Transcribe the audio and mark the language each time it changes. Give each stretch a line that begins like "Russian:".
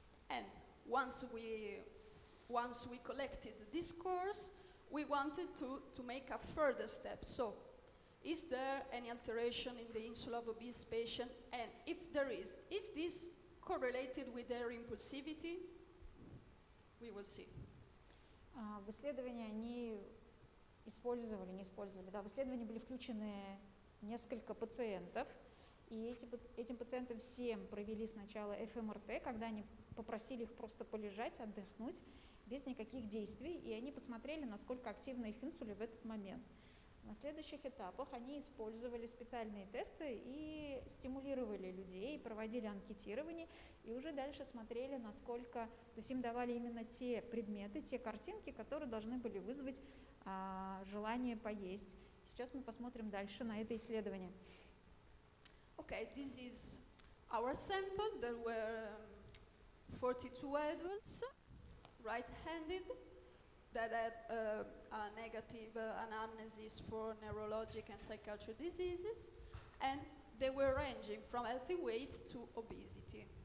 English: And once we collected these scores, we wanted to make a further step. So, is there any alteration in the insula of obese patient? And if there is this correlated with their impulsivity? We will see.
Russian: В исследовании они в исследование были включены несколько пациентов, и этим пациентам всем провели сначала ФМРТ, когда они попросили их просто полежать, отдохнуть, без никаких действий, и они посмотрели, насколько активна их инсуля в этот момент. На следующих этапах они использовали специальные тесты и стимулировали людей, проводили анкетирование, и уже дальше смотрели, насколько, то есть им давали именно те предметы, те картинки, которые должны были вызвать желание поесть. Сейчас мы посмотрим дальше на это исследование.
English: Okay, this is our sample. There were 42 adults, right-handed, that had a negative anamnesis for neurologic and psychiatric diseases, and they were ranging from healthy weight to obesity.